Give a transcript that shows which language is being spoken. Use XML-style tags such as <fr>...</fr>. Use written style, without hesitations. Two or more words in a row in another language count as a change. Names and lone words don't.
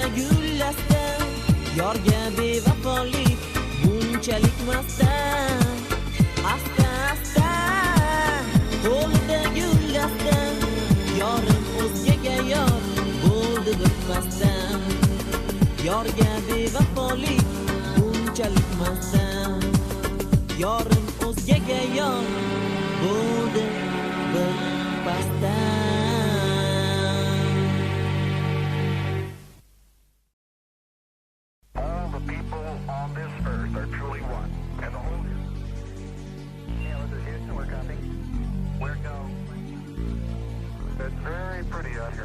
<uz>gul dasta yorga bevafolik bunchalik masam asta asta qo'lida gul dasta yorim o'zgaga yor bo'ldi bitmasdan yorga bevafolik bunchalik masam yorim o'zgaga yor bo'ldi bitmasdan</uz> <en>All the people on this earth are truly one. And the whole... Yeah, this is Houston, we're copying. We're go. It's very pretty out here.</en>